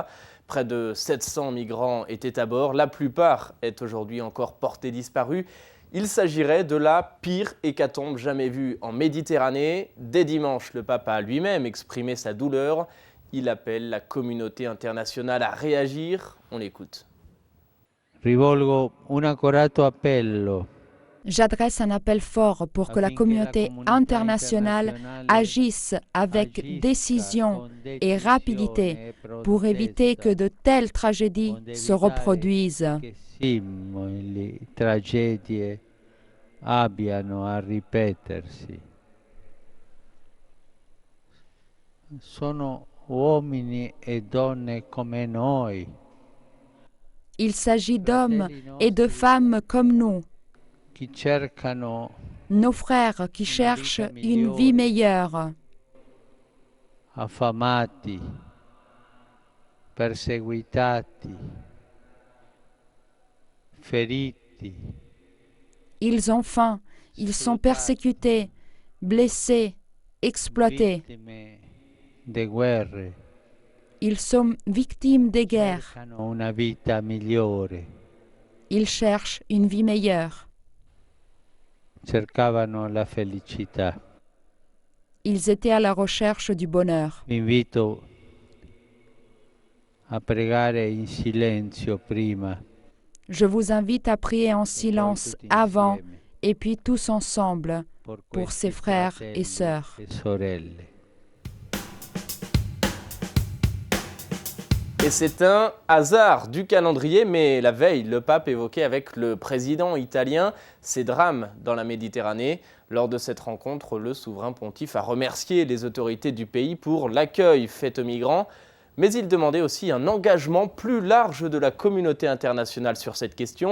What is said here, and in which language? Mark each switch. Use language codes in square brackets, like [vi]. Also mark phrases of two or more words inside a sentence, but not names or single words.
[fr] Près de 700 migrants étaient à bord. La plupart est aujourd'hui encore portés disparus. Il s'agirait de la pire hécatombe jamais vue en Méditerranée. Dès dimanche, le pape a lui-même exprimé sa douleur. Il appelle la communauté internationale à réagir. On l'écoute. [it] Rivolgo un accorato appello. [fr] J'adresse un appel fort pour que la communauté internationale agisse avec décision et rapidité pour éviter que de telles tragédies se reproduisent. [it] Le tragedie abbiano a ripetersi. Sono uomini e donne come noi. [fr] Il s'agit d'hommes et de femmes comme nous, [it] Chi cercano [fr] nos frères qui cherchent une vie meilleure, [it] affamati, perseguitati, feriti. [fr] ils ont faim, ils sont persécutés, blessés, exploités, [it] Vittime de guerre, [fr] ils sont victimes des guerres, [it] cercano una vita migliore, [fr] ils cherchent une vie meilleure, [it] cercavano la felicità. [fr] ils étaient à la recherche du bonheur. [it] Vi invito a pregare in silenzio prima, [fr] Je vous invite à prier en silence avant et puis tous ensemble pour ses frères et sœurs. [it] e sorelle. [fr] Et c'est un hasard du calendrier, mais la veille, le pape évoquait avec le président italien ces drames dans la Méditerranée. Lors de cette rencontre, le souverain pontife a remercié les autorités du pays pour l'accueil fait aux migrants, mais il demandait aussi un engagement plus large de la communauté internationale sur cette question.